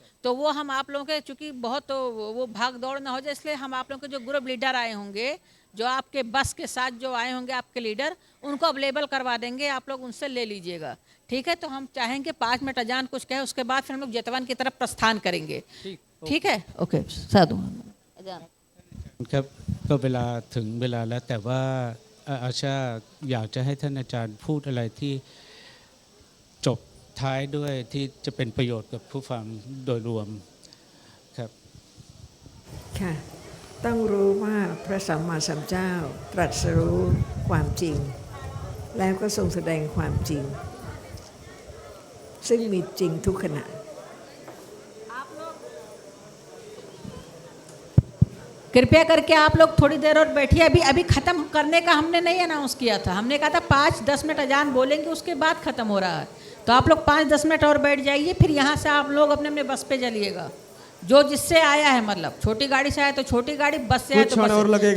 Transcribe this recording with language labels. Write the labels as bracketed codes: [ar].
[hi] तो वो हम आप लोगों के, चूँकि बहुत वो भाग दौड़ ना हो जाए, इसलिए हम आप लोगों के जो ग्रुप लीडर आए होंगे, जो आपके बस के साथ जो आए होंगे आपके लीडर, उनको अवेलेबल करवा देंगे, आप लोग उनसे ले लीजिएगा, ठीक है। तो हम चाहेंगे 5 मिनट अजान कुछ कहे, उसके बाद फिर हम लोग जतवन की तरफ प्रस्थान करेंगे, ठीक है। ओके, साधु अजान [th] ครับก็เวลาถึงเวลาแล้วแต่ว่าอาชาอยากจะให้ท่านอาจารย์พูดอะไรที่จบท้ายด้วยที่จะเป็นประโยชน์กับผู้ฟังโดยรวมครับ ค่ะ ต้องรู้ว่าพระสัมมาสัมพุทธเจ้าตรัสรู้ความจริง แล้วก็ทรงแสดงความจริง ซึ่งมีจริงทุกขณะ [hi] कृपया करके आप लोग थोड़ी देर और बैठिए। अभी ख़त्म करने का हमने नहीं अनाउंस किया था, हमने कहा था 5-10 मिनट अजान बोलेंगे, उसके बाद ख़त्म हो रहा है। तो आप लोग 5-10 मिनट और बैठ जाइए, फिर यहाँ से आप लोग अपने अपने बस पे चलिएगा, जो जिससे आया है, मतलब छोटी गाड़ी से आया तो छोटी गाड़ी, बस से आया तो बस से।